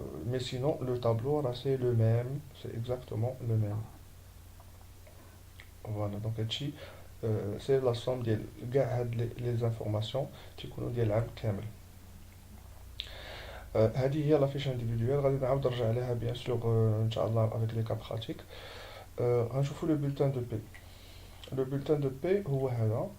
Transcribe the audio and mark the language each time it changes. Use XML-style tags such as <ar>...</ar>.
<fr>Mais sinon, le tableau, là, c'est le même. C'est exactement le même. Voilà. Donc, ici, c'est la somme de les informations qui nous</fr> <ar>ديال العام كامل. هذه هي la fiche individuelle. غادي نعاود نرجع عليها bien sûr إن شاء الله</ar> <fr>avec les cas pratiques. غنشوفوا le bulletin de paie. Le bulletin de paie هو هذا.</fr>